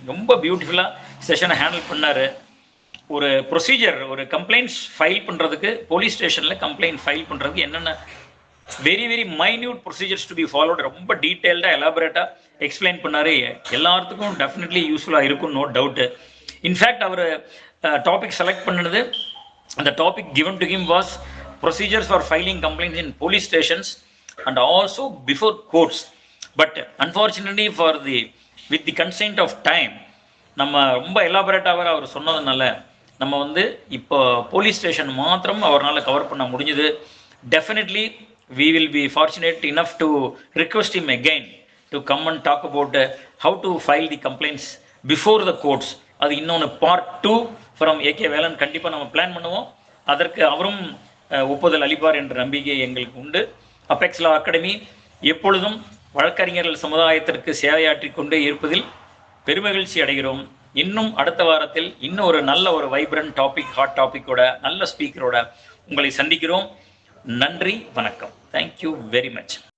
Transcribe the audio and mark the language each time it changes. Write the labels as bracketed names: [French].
[Tamil] ரொம்ப பியூட்டிஃபுல்லாக செஷனை ஹேண்டில் பண்ணார். ஒரு ப்ரொசீஜர், ஒரு கம்ப்ளைண்ட்ஸ் ஃபைல் பண்ணுறதுக்கு, போலீஸ் ஸ்டேஷனில் கம்ப்ளைண்ட் ஃபைல் பண்ணுறதுக்கு என்னென்ன [English] very very minute procedures to be followed [Tamil] ரொம்ப டீட்டெயில்டாக எலாபரேட்டாக எக்ஸ்பிளைன் பண்ணார். எல்லாத்துக்கும் டெஃபினெட்லி யூஸ்ஃபுல்லாக இருக்கும், நோ டவுட்டு. இன்ஃபேக்ட் அவர் டாபிக் செலக்ட் பண்ணினது, அந்த topic [English] given to him was procedures for filing complaints in police stations and also before courts. But unfortunately with the consent of time, [Tamil] நம்ம ரொம்ப எலாபரேட்டாக அவர் சொன்னதுனால நம்ம வந்து இப்போ போலீஸ் ஸ்டேஷன் மாத்திரம் அவரால் கவர் பண்ண முடிஞ்சது. [English] Definitely we will be fortunate enough to request him again to come and talk about how to file the complaints before the courts. [Tamil] அது இன்னொன்று பார்ட் 2 ஃப்ரம் ஏகே வேலன் கண்டிப்பாக நம்ம பிளான் பண்ணுவோம். அதற்கு அவரும் ஒப்புதல் அளிப்பார் என்ற நம்பிக்கை எங்களுக்கு உண்டு. அபெக்ஸ் லா அகாடமி எப்பொழுதும் வழக்கறிஞர்கள் சமுதாயத்திற்கு சேவையாற்றி கொண்டே இருப்பதில் பெருமகிழ்ச்சி அடைகிறோம். இன்னும் அடுத்த வாரத்தில் இன்னும் ஒரு நல்ல ஒரு வைப்ரண்ட் டாபிக், ஹாட் டாபிக்கோட, நல்ல ஸ்பீக்கரோட உங்களை சந்திக்கிறோம். நன்றி, வணக்கம். [English] Thank you very much.